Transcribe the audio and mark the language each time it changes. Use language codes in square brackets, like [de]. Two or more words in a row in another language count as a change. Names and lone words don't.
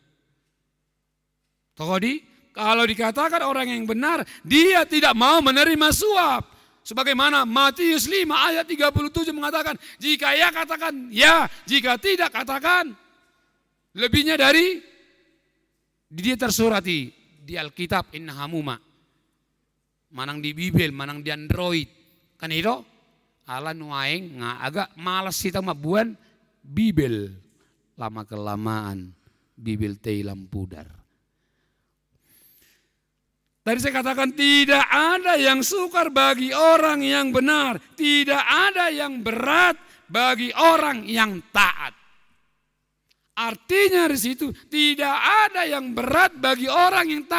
[id] Tadi kalau dikatakan orang yang benar, dia tidak mau menerima suap. Sebagaimana Matius 5 ayat 37 mengatakan, jika ya katakan ya, jika tidak katakan. Lebihnya dari dia tersurati di Alkitab innahamuma. [bbc] Manang di Bibel, manang di Android. [id] Kan itu? [bbc] Ala nuaing [id] agak malas kita [bbc] mabuan Bibel. [id] Lama kelamaan Bibel teilam pudar. Tadi saya katakan tidak ada yang sukar bagi orang yang benar. Tidak ada yang berat bagi orang yang taat. Artinya di situ tidak ada yang berat bagi orang yang taat.